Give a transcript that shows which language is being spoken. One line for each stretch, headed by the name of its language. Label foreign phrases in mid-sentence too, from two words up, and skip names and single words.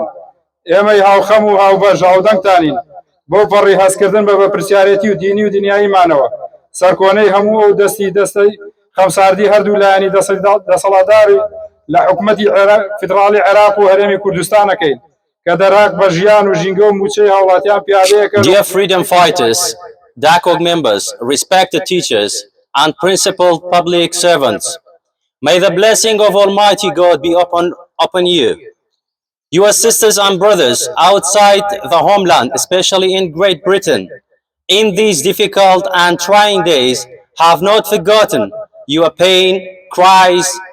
Central Kurdish: ئێمەی هاوخەم و هاوبەش هاودەنگتانین بۆ پەڕی هەستکردن بە بەپرسیارەتی و دینی و دنیاییمانەوە سەرکۆنەی هەموو ئەو دەستەی خەمساردی هەردوو لایەنی دەسەڵاتداری لە حکومەتی فیدراڵی عێراق و هەرێمی کوردستانەکەین کە دەرهاق بە ژیان و ژینگە و موچەی هاوڵاتیان پیادەیەکە.
English: Dear freedom fighters, DACOG members, respected teachers, and principled public servants, may the blessing of Almighty God be upon you. Your sisters and brothers outside the homeland, especially in Great Britain, in these difficult and trying days, have not forgotten your pain, cries.